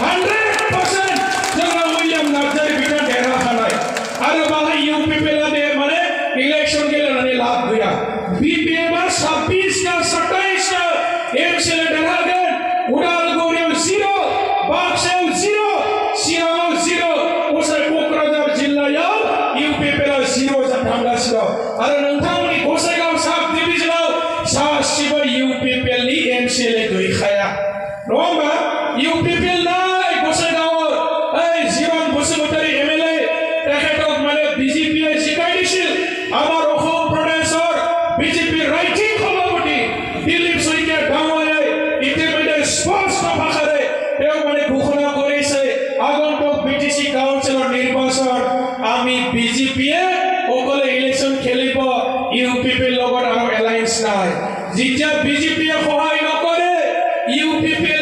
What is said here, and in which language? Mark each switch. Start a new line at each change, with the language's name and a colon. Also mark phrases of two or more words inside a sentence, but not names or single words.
Bodo: 100% जोंना उइलियाम नार्जारी बिथाङा देरहाखानाय आरो बाहाय इउपिपिएलआ दे माने इलेक्सन गेलेनानै लाब गैया बिपिएफआ 26 टा 27 टा एमसिएलए देरहागोन उदालगुरियाव 0 बाक्सायाव 0 चिराङाव 0 गसाइ कक्राझार जिल्लायाव इउपिपिएलआ 0 जानो थांगासिनो आरो नोंथांमोननि गसाइगाव साब डिभिजनाव सासेबो इउपिपिएलनि एमसिएलए गैखाया नङा होमबा इउपिपिएल नाय गसाइगावआव ओइ जीवन बसुमतारी एमएलए
Assamese: তেখেতক মানে বিজেপিয়ে শিকাই দিছিল আমাৰ অসম প্ৰদেশৰ বিজেপি ৰাজ্যিক সভাপতি দিলীপ শইকীয়া ডাঙৰীয়াই ইতিমধ্যে স্পষ্ট ভাষাৰে তেওঁ মানে ঘোষণা কৰিছে আগন্তুক বিটিসি কাউন্সিলৰ নিৰ্বাচন আমি বিজেপিয়ে অকলে ইলেকশ্যন খেলিব ইউপিপিৰ লগত আৰু এলায়েন্স নাই যেতিয়া বিজেপিয়ে সহায় নকৰে ইউপিপিএলে